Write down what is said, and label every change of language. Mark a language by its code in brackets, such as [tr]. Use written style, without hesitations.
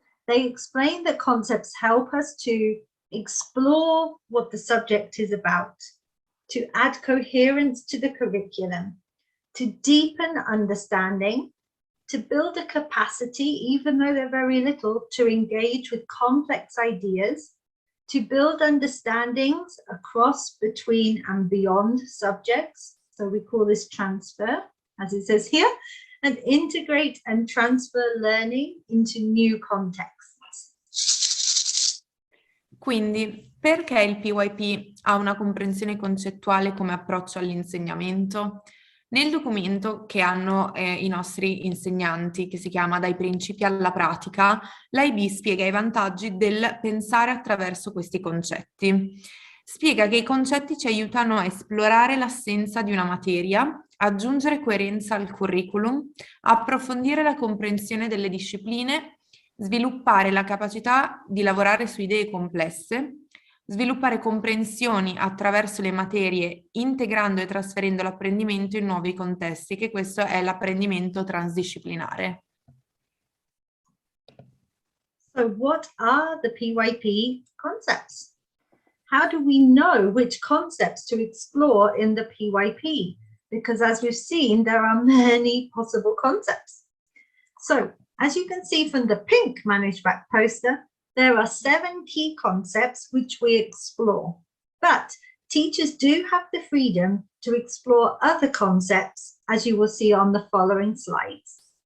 [en] They explain that concepts help us to explore what the subject is about, to add coherence to the curriculum, to deepen understanding, to build a capacity, even though they're very little, to engage with complex ideas, to build understandings across, between, and beyond subjects. So we call this transfer, as it says here, and integrate and transfer learning into new contexts. [it] Quindi, perché il PYP ha una comprensione concettuale come approccio all'insegnamento? Nel documento che hanno i nostri insegnanti, che si chiama Dai principi alla pratica, l'IB spiega i vantaggi del pensare attraverso questi concetti. Spiega che i concetti ci aiutano a esplorare l'assenza di una materia, aggiungere coerenza al curriculum, approfondire la comprensione delle discipline, sviluppare la capacità di lavorare su idee complesse, sviluppare comprensioni attraverso le materie, integrando e trasferendo l'apprendimento in nuovi contesti, che questo è l'apprendimento transdisciplinare. [en] So what are the PYP concepts? How do we know which concepts to explore in the PYP? Because as we've seen, there are many possible concepts. So as you can see from the pink managed back poster, there are 7 key concepts which we explore, but teachers do have the freedom to explore other concepts, as you will see on the following slides.